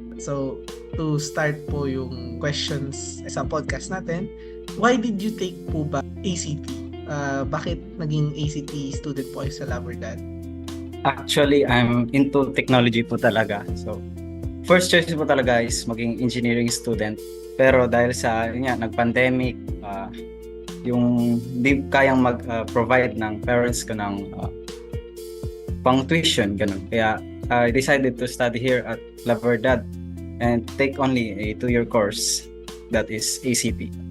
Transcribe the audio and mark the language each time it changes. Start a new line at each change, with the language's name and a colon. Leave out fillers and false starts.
English: So, to start
Filipino: po yung
English: questions
Filipino: sa
English: podcast
Filipino: natin,
English: why did you take
Filipino: po ba
English: ACT?
Filipino: Bakit naging ACT student po kayo sa La Verdad?
English: Actually, I'm into technology
Filipino: po talaga.
English: So, first choice
Filipino: po talaga
English: is
Filipino: maging
English: engineering student.
Filipino: Pero dahil sa nag-pandemic, yung di kayang mag-provide ng parents ko ng pang tuition, ganun. Kaya
English: I decided to study here at La Verdad and take only a 2-year course that is ACT.